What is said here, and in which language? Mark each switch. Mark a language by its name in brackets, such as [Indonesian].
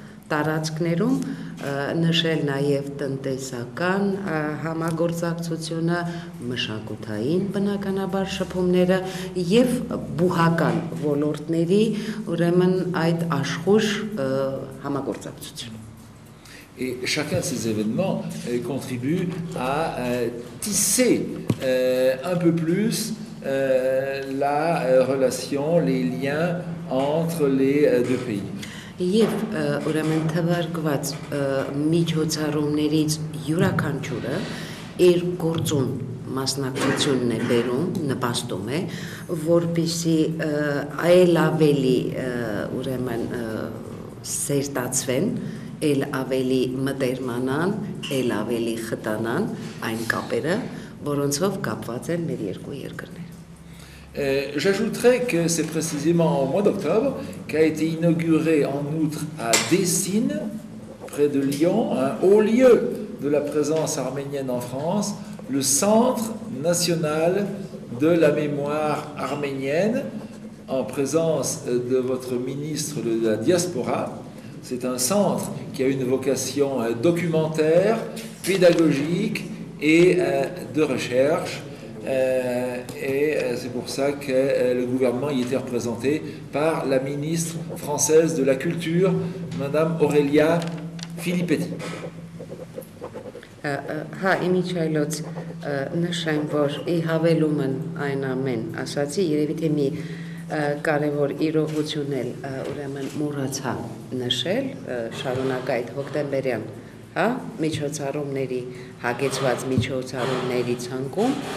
[Armenian] տարածքներում նշել նաև տնտեսական համագործակցությունը, մշակութային բնականաբար շփումները եւ բուհական ոլորտների ուրեմն այդ աշխուժ համագործակցությունը. [French] Et chacun de ces événements contribue à tisser un peu plus la relation, les liens entre les deux pays. [Armenian] Եվ ուրեմն թվարկված միջոցառումներից յուրաքանչյուրը իր գործուն մասնակցությունն է բերում, նպաստում է, որպեսզի այլ ավելի ուրեմն սերտացվեն, այլ ավելի մտերմանան, այլ ավելի խտանան այն կապերը, որոնցով կապված են մեր երկու երկրները. [French] J'ajouterais que c'est précisément au mois d'octobre qu'a été inauguré en outre à Dessines, près de Lyon, un haut lieu de la présence arménienne en France, le Centre national de la mémoire arménienne, en présence de votre ministre de la Diaspora. C'est un centre qui a une vocation documentaire, pédagogique et de recherche. Et c'est pour ça que le gouvernement y était représenté par la ministre française de la Culture, Madame Aurélia Filippetti. [Armenian] Հա, իմիջայլոց նշեմ, որ ի հավելումն այն ամեն ասացի, երևի թե մի կարևոր իրողություն էլ ուրեմն մոռացա նշել, շարունակ այդ հոկտեմբերյան միջոցառումների հագեցված միջոցառումների ցանկում